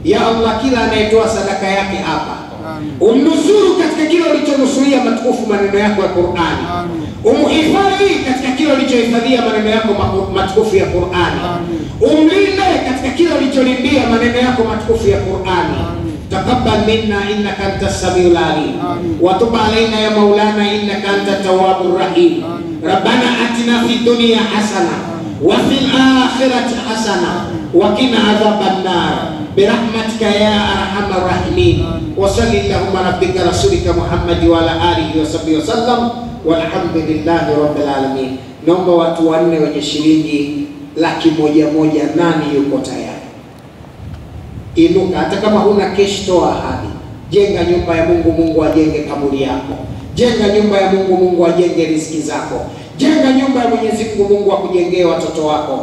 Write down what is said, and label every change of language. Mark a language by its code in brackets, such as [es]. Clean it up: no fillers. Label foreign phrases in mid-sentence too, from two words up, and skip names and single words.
[sw] Ya Allah, kila anayetoa sadaka yake hapa Umnusuru katika kile ulichonusuria matukufu maneno yako ya Qur'ani. Umhifadhi katika kile ulichohifadhia maneno yako matukufu ya Qur'ani. Umlinde katika kile ulicholindia maneno yako matukufu ya Qur'ani. [ar] تقبل منا إنك أنت السميع العليم وتب علينا يا مولانا إنك أنت التواب الرحيم. ربنا آتنا في الدنيا حسنة وفي الآخرة حسنة وقنا عذاب النار برحمتك يا أرحم الراحمين. وصلى الله على نبيك ورسولك محمد وعلى آله وصحبه وسلم والحمد لله رب العالمين. [sw] Naomba watu wanne wenye shilingi 100,000, nani yuko tayari? Inuka, hata kama huna cash, toa ahadi. Jenga nyumba ya Mungu, Mungu ajenge kaburi yako. Jenga nyumba ya Mungu, Mungu ajenge riziki zako. Jenga nyumba ya Mwenyezi Mungu, Mungu akujengee watoto wako.